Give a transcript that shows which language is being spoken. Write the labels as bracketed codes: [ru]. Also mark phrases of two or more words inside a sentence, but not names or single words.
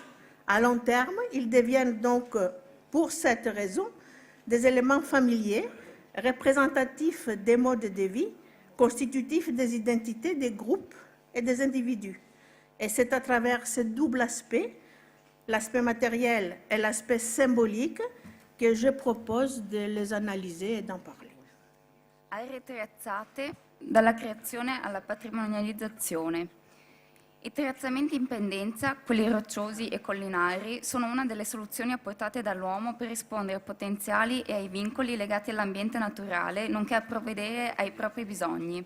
[fr] À long terme, ils deviennent donc, pour cette raison, des éléments familiers, représentatifs des modes de vie, constitutifs des identités des groupes et des individus. Et c'est à travers ce double aspect, l'aspect matériel et l'aspect symbolique, que je propose de les analyser et d'en parler. [it] Aree terrazzate dalla creazione alla patrimonializzazione. I terrazzamenti in pendenza, quelli rocciosi e collinari, sono una delle soluzioni apportate dall'uomo per rispondere ai potenziali e ai vincoli legati all'ambiente naturale, nonché a provvedere ai propri bisogni.